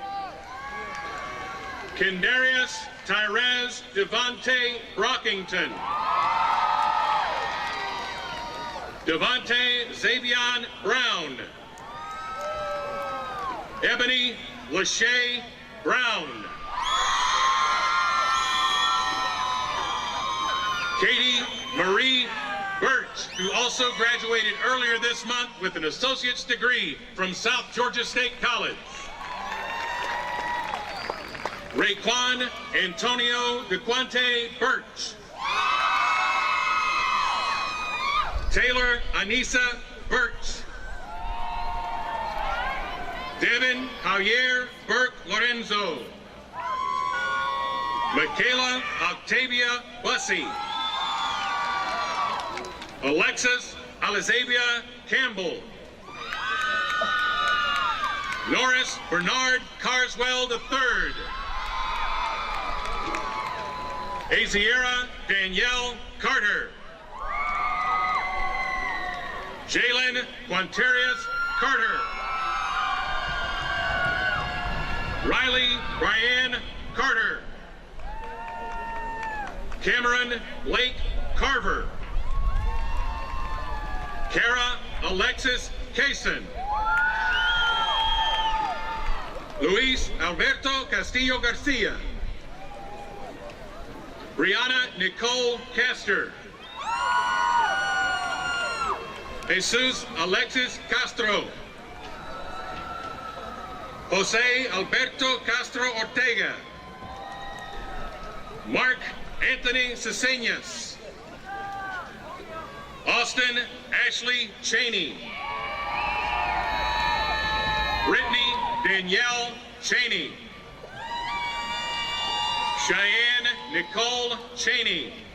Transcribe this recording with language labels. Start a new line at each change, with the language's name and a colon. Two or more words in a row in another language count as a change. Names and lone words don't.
English: Kendarius Tyrez Devontae Brockington. Devontae Xavion Brown. Ebony Lachey Brown. Katie Marie Birch, who also graduated earlier this month with an associate's degree from South Georgia State College. Raekwon Antonio DeQuante Birch. Taylor Anissa Birch. Devin Javier Burke Lorenzo. Michaela Octavia Bussey. Alexis Alizabia Campbell. Norris Bernard Carswell III. Aziera Danielle Carter. Jalen Quantarius Carter. Riley Brianne Carter. Cameron Blake Carver. Kara Alexis Kaysen. Luis Alberto Castillo Garcia. Brianna Nicole Castor. Jesus Alexis Castro. Jose Alberto Castro Ortega. Mark Anthony Ceseñas. Austin Ashley Cheney. Brittany Danielle Cheney. Cheyenne Nicole Cheney.